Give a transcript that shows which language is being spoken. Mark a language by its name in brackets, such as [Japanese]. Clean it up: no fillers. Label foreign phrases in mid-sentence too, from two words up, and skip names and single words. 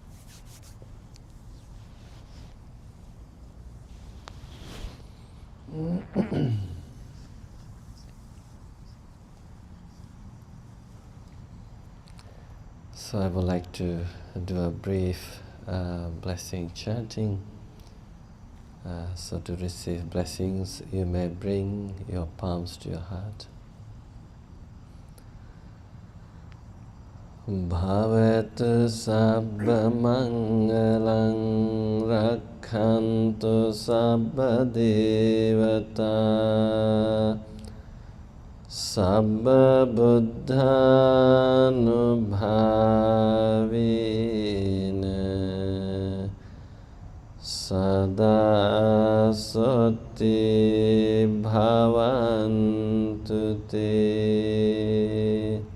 [English] So I would like to do a brief blessing chanting. So to receive blessings, you may bring your palms to your heart. [Pali] Bhavetu sabba mangalang rakhantu sabba devata sabba buddhanubhavena sada soti bhavantu te.